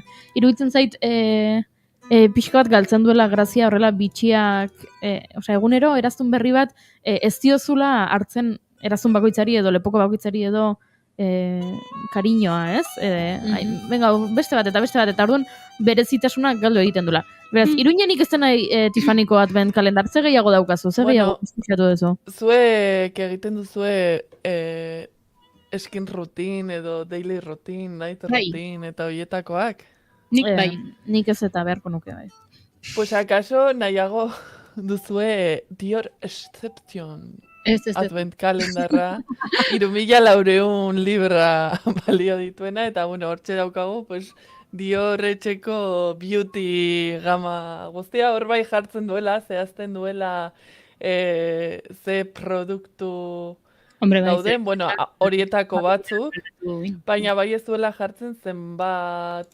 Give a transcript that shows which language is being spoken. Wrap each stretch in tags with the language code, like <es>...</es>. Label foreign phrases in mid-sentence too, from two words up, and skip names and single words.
<eu>Iruditzen zait pixka bat galtzen duela grazia horrela bitxiak, egunero eraztun berri bat ez diozula hartzen eraztun bakoitzari edo lepoko bakoitzari edo kariñoa, ez? Venga, beste bat, eta orduan berezitasuna galdu egiten dula. Beraz, Iruñenik ez dena Tiffanyko</eu> <en>advent kalendar,</en> <eu>ze gehiago daukazu, ze gehiago eskuxatu duzu? Zuek egiten duzue</eu> <en>skin routine</en> <eu>edo</eu> <en>daily routine, night routine</en> <eu>eta horietakoak? Nik bai. Nik ez eta beharko nuke bai. Pues akaso nahiago duzue Dior Exception advent kalendarra 3.400 libra balio dituena, eta bueno, hortxe daukagu, pues Dior etxeko beauty gama guztia hor bai jartzen duela, zehazten duela ze produktu dauden, bueno, horietako batzuk, baina bai ez duela jartzen zenbat...</eu>